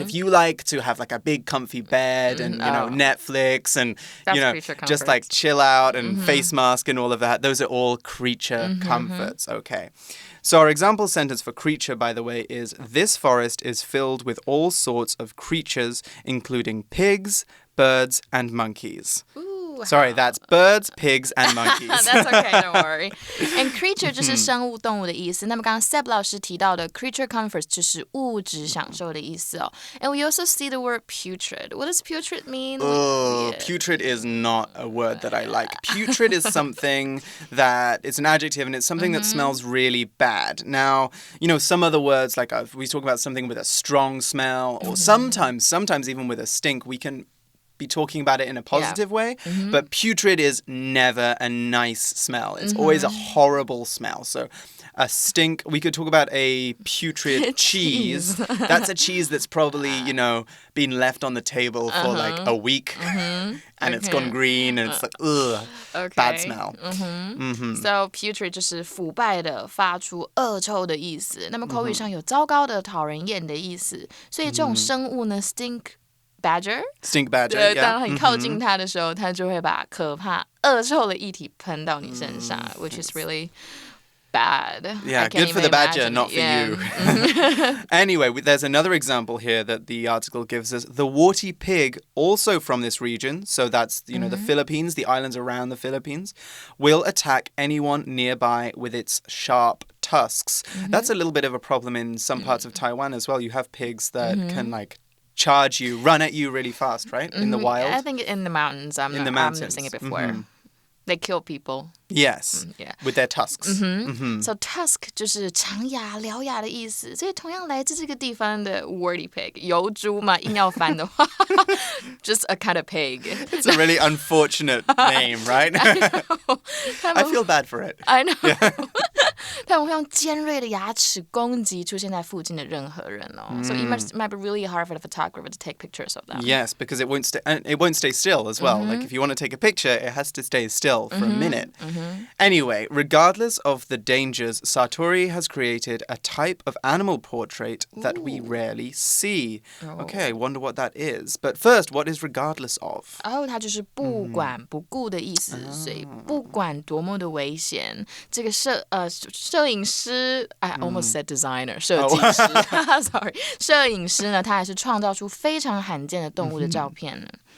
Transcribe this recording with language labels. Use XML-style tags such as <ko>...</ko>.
<en>If you like to have like a big comfy bed and, Netflix and, just like chill out and face mask and all of that, those are all creature comforts. Okay. So our example sentence for creature, by the way, is this forest is filled with all sorts of creatures, including pigs, birds, and monkeys. Sorry, that's birds, pigs, and monkeys. That's okay, don't worry.</en> <zh>And creature 就是生物动物的意思。那么刚刚 Seb 老师提到的 creature comforts 就是物质享受的意思哦。</zh> <en>And we also see the word putrid. What does putrid mean? Putrid is not a word that I like. Putrid is something that it's an adjective and it's something that smells really bad. Now, some other words like we talk about something with a strong smell or sometimes even with a stink, we can be talking about it in a positive way, but putrid is never a nice smell. It's always a horrible smell. So a stink, we could talk about a putrid cheese. That's a cheese that's probably, been left on the table for like a week and it's gone green and it's like, bad smell.</en> <zh>So putrid 就是腐败的、发出恶臭的意思。那么口语上有糟糕的、讨人厌的意思。所以这种生物呢 stink badger，对，当很靠近它的时候，它就会把可怕、恶臭的液体喷到你身上，</zh> <en>which is really bad. Yeah, good for the badger, not for you. Anyway, there's another example here that the article gives us. The warty pig, also from this region, so that's, the Philippines, the islands around the Philippines, will attack anyone nearby with its sharp tusks. That's a little bit of a problem in some parts of Taiwan as well. You have pigs that can, charge you, run at you really fast, right? In the wild. I think in the mountains. I'm noticing it before. They kill people. Yes, with their tusks.</en> <zh>So tusk 就是长牙、獠牙的意思，所以同样来自这个地方的 warty pig 油猪嘛，硬要翻的话</zh> <en>just a kind of pig. It's a really unfortunate name, right? I feel bad for it. I know.</en> <zh>他们会用尖锐的牙齿攻击出现在附近的任何人哦。</zh> <en>So it might be really hard for the photographer to take pictures of them. Yes, because it won't stay still as well. Like if you want to take a picture, it has to stay still for a minute. Anyway, regardless of the dangers, Satori has created a type of animal portrait that we rarely see. Okay, I wonder what that is. But first, what is regardless of?</en> <zh>它就是不管不顾的意思，所以不管多么的危险，这个摄影师</zh> <en>I almost said designer</en> <zh>设计师</zh> <en>sorry</en> <zh>摄影师呢，他还是创造出非常罕见的动物的照片呢。</zh>